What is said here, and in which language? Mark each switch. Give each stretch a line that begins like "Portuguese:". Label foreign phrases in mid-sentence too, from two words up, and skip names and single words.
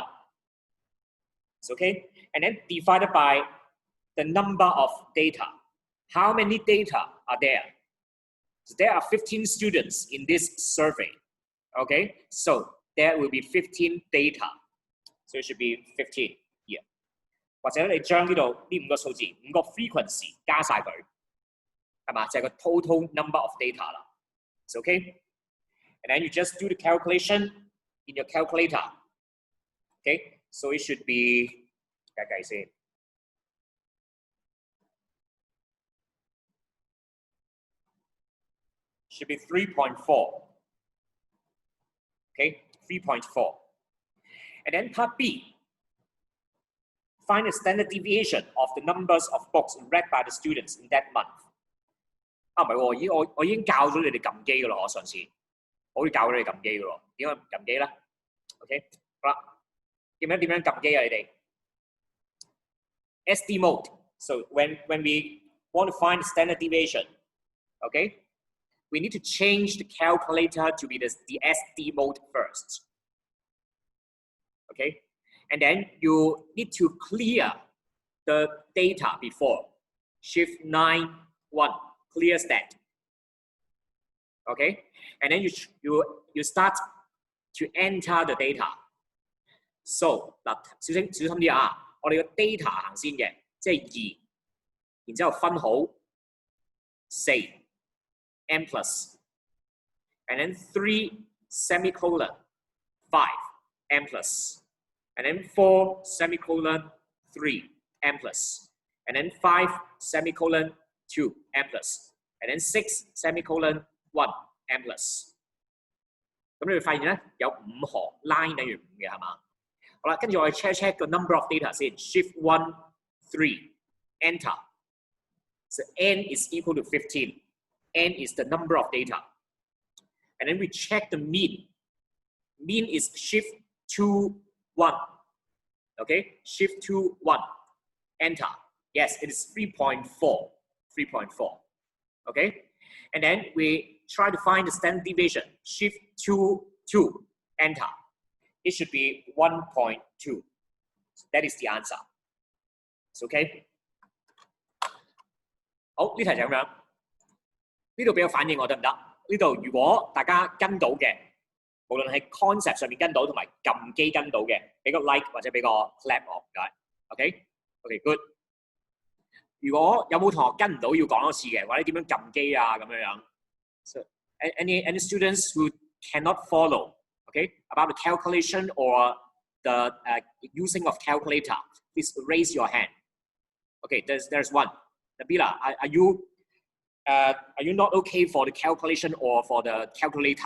English: It's okay? And then divided by the number of data. How many data are there? So there are 15 students in this survey, okay? So there will be 15 data. So it should be 15 here.
Cantonese: 或者你將呢度呢5個數字5個
English: frequency
Cantonese: 加晒佢，係嘛？就係個
English: total number of data 啦。It's okay? And then you just do the calculation in your calculator. Okay? So it should be
Cantonese: 計先。
English: Should be 3.4. Okay, 3.4. And then part B. Find the standard deviation of the numbers of books read by the students in that month.
Cantonese: 啊，唔係喎，我已經教咗你哋撳機噶啦，我上次我會教咗你哋撳機噶咯。點解唔撳機咧 ？OK， 好啦，記唔記得點樣撳機啊？
English: 你哋 SD mode. So when we want to find the standard deviation, okay, we need to change the calculator to be the SD mode first. Okay, and then you need to clear the data before. Shift 9 1 clears that. Okay, and then you start to enter the data.
Cantonese: So 嗱，小心啲啊！我哋個 data 行先嘅，即係2，然之後分好4
English: n plus, and then 3 semicolon 5 n plus, and then 4 semicolon 3 n plus, and then 5 semicolon 2 n plus, and then 6 semicolon 1 n plus。
Cantonese: 咁你會發現咧有5行 line 等於5嘅係嘛？好啦，跟住我哋 check 個
English: number of data
Cantonese: 先 ，shift 1 3 enter。
English: So n is equal to 15. N is the number of data. And then we check the mean. Mean is shift 2 1. Okay, shift 2 1. Enter. Yes, it is 3.4. 3.4. Okay, and then we try to find the standard deviation. Shift 2 2, enter. It should be 1.2. That is the answer. It's okay.
Cantonese: 好，呢題就咁樣。呢度俾個反應我得唔得？呢度如果大家跟到嘅，無論係 concept 上面跟到同埋撳機跟到嘅，俾個 like 或者俾個 clap 我，唔該。OK，
English: OK good。
Cantonese: 如果有冇同學跟唔到要講多次嘅，或者點樣撳機啊咁樣樣。
English: So any students who cannot follow, okay, about the calculation or the using of calculator, please raise your hand. Okay, there's one. Nabila, are you not okay for the calculation or for the calculator?